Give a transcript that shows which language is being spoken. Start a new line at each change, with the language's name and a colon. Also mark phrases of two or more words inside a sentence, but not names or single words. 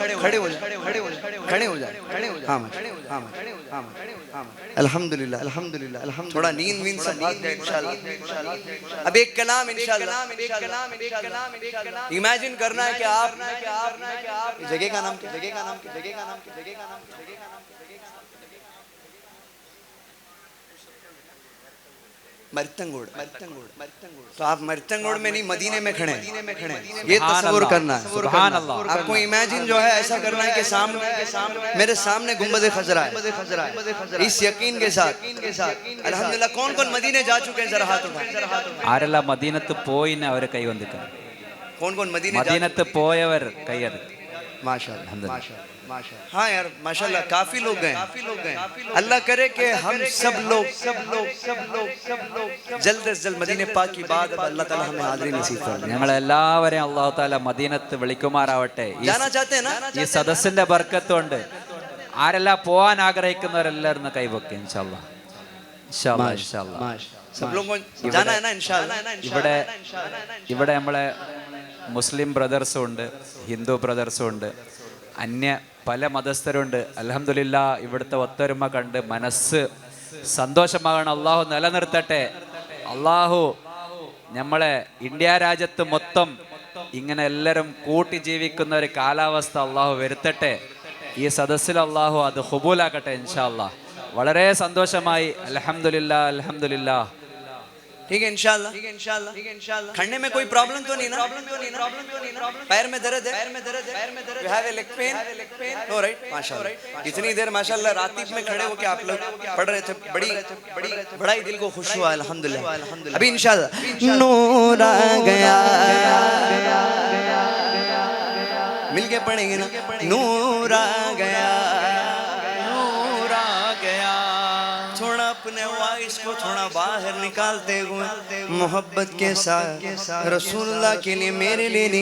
Hindi: हाँ
Arabic: الحمد لله الحمد لله الحمد لله
Hindi: थोड़ा नींद सब भाग जाए इंशाल्लाह अब एक कलाम इंशाल्लाह इमेजिन करना है कि आप जगह का नाम मर्तंगोड़ तो आप मर्तंगोड़ में नहीं मदीने में खड़े हैं ये तस्वीर करना है
Arabic: سبحان الله
Hindi: आपको इमेजिन जो है ऐसा करना है कि सामने मेरे सामने गुंबद खजरा है इस यकीन के साथ अल्हम्दुलिल्लाह कौन कौन मदीने जा चुके हैं जरा हाथ उठाएं
Malayalam: ആരെല്ലാം മദീനത്ത് പോയിന് അവരെ കൈ വന്നിക്ക
Hindi: कौन कौन मदीने
Malayalam: മദീനത്ത് പോയവർ കൈയത്
Hindi: माशाल्लाह हाँ यार माशाल्लाह काफी लोग गए अल्लाह करे कि हम सब लोग जल्द से जल्द मदीने पाक की बात
Arabic: الله تعالى
Hindi: हमें हाज़िरी नसीब फरमाए
Malayalam: ഞങ്ങൾ എല്ലാവരെയും
Arabic: الله تعالى
Malayalam: മദീനത്ത് വിളിക്കുമാറാവട്ടെ
Hindi: जाना चाहते हैं ना
Malayalam: ഈ സദസ്സിന്റെ ബർക്കത്ത് കൊണ്ട് ആരെല്ലാം പോവാൻ ആഗ്രഹിക്കുന്നവരെല്ലാവരും കൈവെക്കുക
Arabic: إن شاء الله إن شاء الله
Hindi: सब लोगों को जाना है ना इंशाल्लाह।
Malayalam: ഇവിടെ നമ്മളെ മുസ്ലിം ബ്രദർസും ഉണ്ട്, ഹിന്ദു ബ്രദർസും ഉണ്ട്, അന്യ പല മതസ്ഥരുണ്ട്. അൽഹംദുലില്ലാ ഇവിടുത്തെ ഒത്തൊരുമ കണ്ട് മനസ്സ് സന്തോഷമാകണം. അള്ളാഹു നിലനിർത്തട്ടെ. അള്ളാഹു നമ്മളെ ഇന്ത്യ രാജ്യത്ത് മൊത്തം ഇങ്ങനെ എല്ലാവരും കൂട്ടി ജീവിക്കുന്ന ഒരു കാലാവസ്ഥ അള്ളാഹു വരുത്തട്ടെ. ഈ സദസ്സിൽ അള്ളാഹു അത് ഖുബൂലാക്കട്ടെ
Arabic: إن شاء الله.
Malayalam: വളരെ സന്തോഷമായി.
Arabic: الحمد لله الحمد لله.
Hindi: ठीक है इंशाल्लाह। खड़ने में कोई प्रॉब्लम तो नहीं ना? पैर में दर्द है?
English: You have a leg pain? No, right?
Hindi: माशाल्लाह। इतनी देर माशाल्लाह रातीब में खड़े होके आप लोग पढ़ रहे थे, बड़ा ही दिल को खुश हुआ अल्हम्दुलिल्लाह। अभी इंशाल्लाह नूर आ गया, मिलके पढ़ेंगे ना। नूर आ गया, थोड़ा अपने वॉइस को थोड़ा बाहर निकालते हुए मोहब्बत के साथ रसूलुल्लाह के लिए मेरे लिए नहीं।